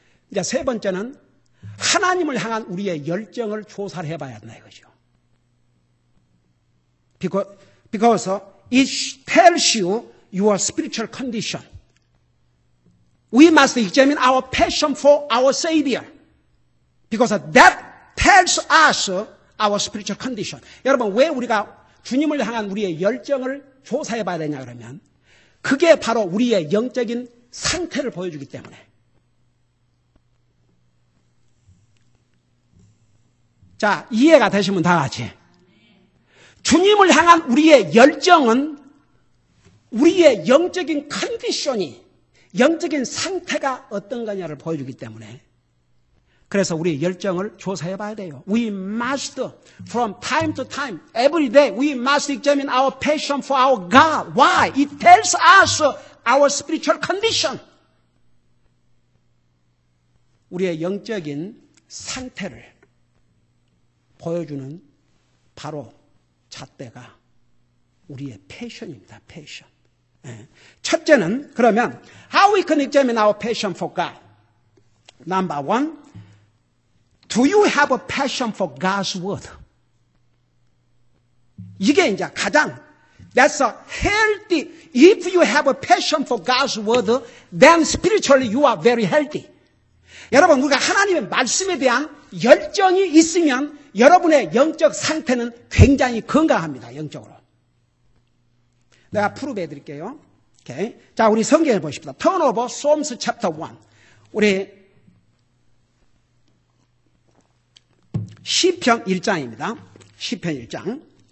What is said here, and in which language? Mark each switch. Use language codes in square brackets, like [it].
[ko] 이제 세 번째는 하나님을 향한 우리의 열정을 조사를 해봐야 한다 이거죠. [en] Because it tells you your spiritual condition. We must examine our passion for our Savior. Because that tells us our spiritual condition. [ko] 여러분, 왜 우리가 주님을 향한 우리의 열정을 조사해 봐야 되냐 그러면 그게 바로 우리의 영적인 상태를 보여주기 때문에. 자, 이해가 되시면 다 같이. 주님을 향한 우리의 열정은 우리의 영적인 컨디션이, 영적인 상태가 어떤 거냐를 보여주기 때문에 그래서 우리의 열정을 조사해 봐야 돼요. [en] We must, from time to time, every day, we must examine our passion for our God. Why? It tells us our spiritual condition. [ko] 우리의 영적인 상태를 보여주는 바로 잣대가 우리의 패션입니다. 패션. 첫째는 그러면 [en] how we can examine our passion for God. Number one, do you have a passion for God's word? [ko] 이게 이제 가장 [en] that's a healthy. If you have a passion for God's word, then spiritually you are very healthy. [ko] 여러분, 우리가 하나님의 말씀에 대한 열정이 있으면 여러분의 영적 상태는 굉장히 건강합니다. 영적으로. 내가 프루브해 드릴게요. 오케이. 자, 우리 성경을 보십시다. [en] Turn over Psalms chapter 1. [ko] 우리 시편 1장입니다. 시편 1장.